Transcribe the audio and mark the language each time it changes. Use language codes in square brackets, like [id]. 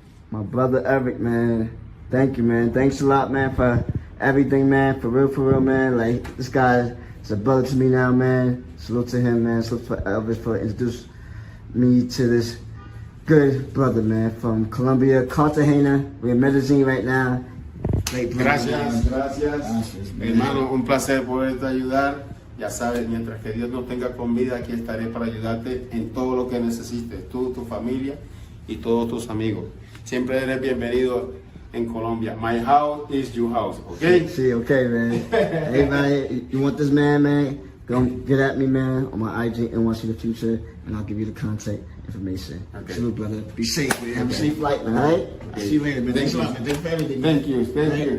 [en] My brother Eric, man, thank you, man. Thanks a lot, man, for everything, man. For real, man. Like, this guy is a brother to me now, man. Salute to him, man. Salute for Elvis for introducing me to this good brother, man, from Colombia, Cartagena. We're in Medellín right now. [es] Gracias. Hermano, un placer poderte ayudar. Ya sabes, mientras que Dios nos tenga con vida, aquí estaré para ayudarte en todo lo que necesites, tú, tu familia y todos tus amigos. Siempre eres bienvenido en Colombia. [en] My house is your house, okay? See, okay, man. Hey, man, you want this man? Go get at me, man, on my IG, NYC the Future, and I'll give you the contact information. Okay. Salute, brother. Be safe, man. Have a safe flight, man, all right? I'll see you later, man. Thanks a lot, man. Thanks for everything. Thank you.